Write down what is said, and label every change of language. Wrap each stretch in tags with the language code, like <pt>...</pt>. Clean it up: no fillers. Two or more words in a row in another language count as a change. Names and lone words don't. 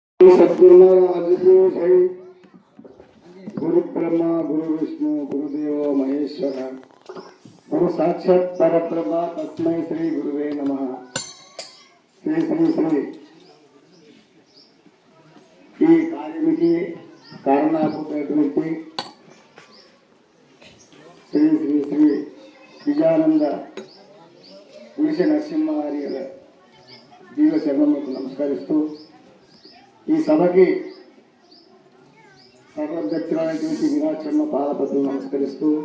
<hi>सद्गुरु महाराज को जय।</hi> <sa>गुरु ब्रह्मा गुरु विष्णु गुरुदेव महेश्वर गुरु साक्षात परब्रह्म तस्मै श्री गुरुवे नमः।</sa> <te>श्री श्री श्री ఈ కార్యానికి కారణాభూతమైనటువంటి శ్రీ శ్రీ శ్రీ విజయానంద పురుష నరసింహారి దీవ చరణములకు నమస్కరిస్తూ ఈ సభకి సర్వాధ్యక్షులైనటువంటి విరాచరణ పాదపద్మకు నమస్కరిస్తూ</te>